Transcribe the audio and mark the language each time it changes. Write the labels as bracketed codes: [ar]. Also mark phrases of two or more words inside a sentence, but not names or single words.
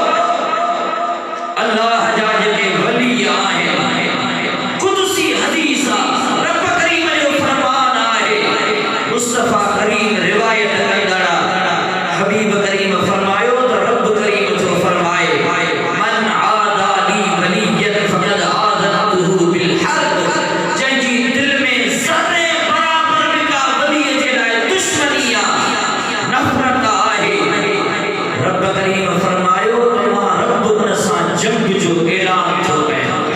[sd] अल्लाह जा जेके वली आहिनि कुदसी हदीस आहे रब करीम जो फरमान आहे मुस्तफा करीम रिवायत कंदड़ हबीब करीम फरमायो तो रब करीम जो फरमाए [ar] من عادى لي وليا فقد آذنته بالحرب [sd] जंहिंजी दिल में ज़र्रे बराबर बि का वली जे लाइ दुश्मनी आहे नफ़रत आहे रब करीम फरमायो त मां रब उन सां जंग जो ऐलान थो कयां